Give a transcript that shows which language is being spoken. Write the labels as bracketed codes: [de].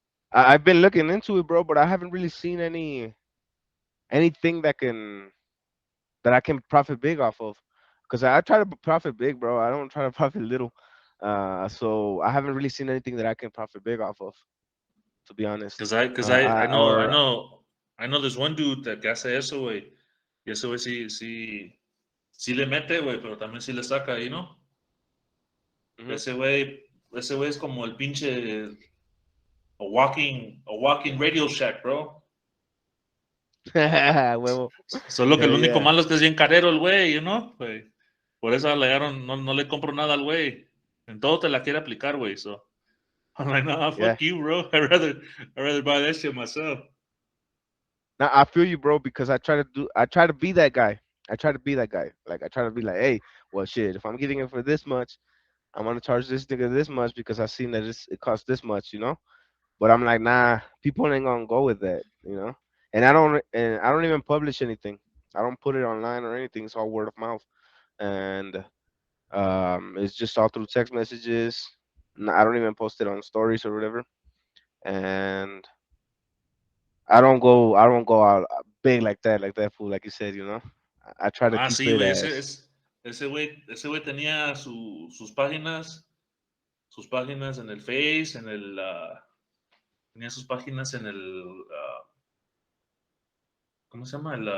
[en] I've been looking into it, bro, but I haven't really seen anything that I can profit big off of. Because I try to profit big, bro. I don't try to profit little. So I haven't really seen anything that I can profit big off of, to be honest. Because I know I know there's one dude that [es] que hace eso, güey. Y ese güey sí le mete, güey, pero también sí le saca, Mhm. Ese güey es como el pinche [en] a walking Radio Shack, bro. [es] Huevo. Solo que [en] Hell [es] el único [en] yeah. [es] malo es que es bien carero el güey, güey. Por eso no le compro nada al güey. En todo te la quiere aplicar, güey. [en] So I'm like, nah, Yeah. fuck you, bro. I'd rather buy that shit myself. Now I feel you, bro, because I try to be that guy. I try to be that guy. Like I try to be like, hey, well, shit. If I'm getting it for this much, I'm gonna charge this nigga this much because I've seen that it costs this much. But I'm like, nah, people ain't gonna go with that. And I don't even publish anything. I don't put it online or anything. It's all word of mouth, and it's just all through text messages. I don't even post it on stories or whatever. And I don't go out big like that fool, like you said. I try to Ah, keep it [es] güey. [en] as. [es] Ese güey tenía sus páginas en el Face, tenía sus páginas en ¿cómo se llama?